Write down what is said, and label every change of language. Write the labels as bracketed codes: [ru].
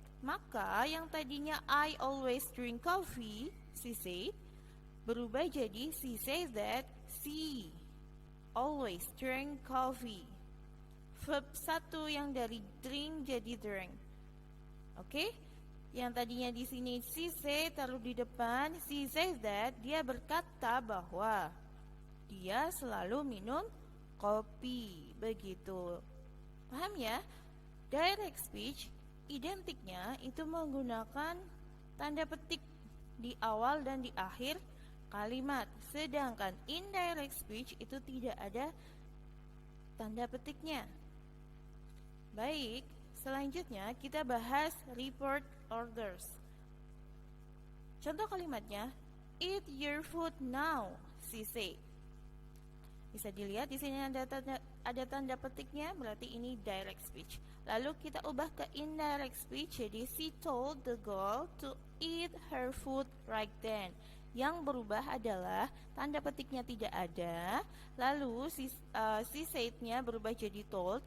[id] Maka yang tadinya [en] I always drink coffee, she said, [id] berubah jadi [en] she says that she always drink coffee. [id] Verb 1 yang dari drink jadi drink. Oke? Yang tadinya di sini [en] she say [id] taruh di depan, [en] she says that, [id] dia berkata bahwa dia selalu minum kopi. Begitu. Paham ya? Direct speech identiknya itu menggunakan tanda petik di awal dan di akhir kalimat. Sedangkan indirect speech itu tidak ada tanda petiknya. Baik, selanjutnya kita bahas report orders. Contoh kalimatnya, [en] eat your food now, she said. [id] Bisa dilihat di sini ada tanda petiknya, berarti ini direct speech. Lalu kita ubah ke indirect speech, jadi [en] she told the girl to eat her food right then. [id] Yang berubah adalah tanda petiknya tidak ada, lalu si said-nya berubah jadi told.